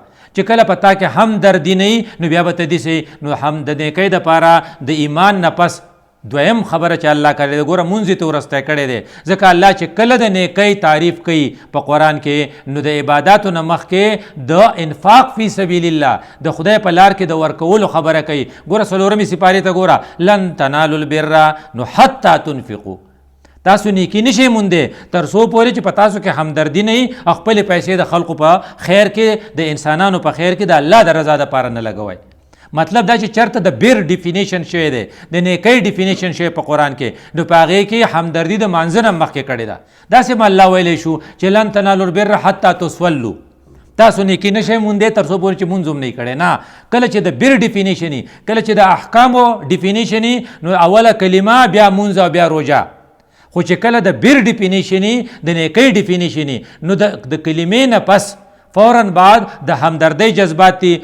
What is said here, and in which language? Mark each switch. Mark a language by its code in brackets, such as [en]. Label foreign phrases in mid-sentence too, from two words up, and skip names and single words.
[ps] چې کله په تا کې همدردي نه وي، نو بیا به ته داسې، نو هم د نیکۍ دپاره د ایمان نه پس دویم خبره چې الله کړې ده، ګوره مونځ یې ته وروستی کړی دی، ځکه الله چې کله د نیکۍ تعریف کوي په قرآن کې، نو د عباداتو نه مخکې د انفاق [ar] فی سبیل الله [ps] د خدای په لار کې د ورکولو خبره کوي. ګوره 4مې سپارې ته ګوره، [ar] لن تنالوا البر [ps] نو [ar] حتی تنفقوا، [ps] تاسو نیکی نشئ موندې تر څو پورې چې په تاسو کې همدردي نه وي، خپلې پیسې د خلقو په خیر کې، د انسانانو په خیر کې د الله د رضا دپاره نه لګوئ. مطلب دا چې چېرته د بیر ډیفینیشن شوی دی، د نیکۍ ډیفینیشن شوی په قرآن کې، نو په هغې کې همدردي د مانځه نه مخکې کړې ده. داسې هم الله ویلی شو چې [ar] لن تنالوا البر حتی تسولوا، [ps] تاسو نیکی نشئ موندې تر څو پورې چې مونځ هم نه کړی. نه، کله چې د بیر ډیفینیشن وي، کله چې د احکامو ډیفینیشن وي، نو اوله کلمه بیا مونځ او بیا روژه. خو چې کله د بیر ډیفینیشن وي، د نیکۍ ډیفینیشن وي، نو د کلمې نه پس فوراً بعد د همدردۍ جذبات دي.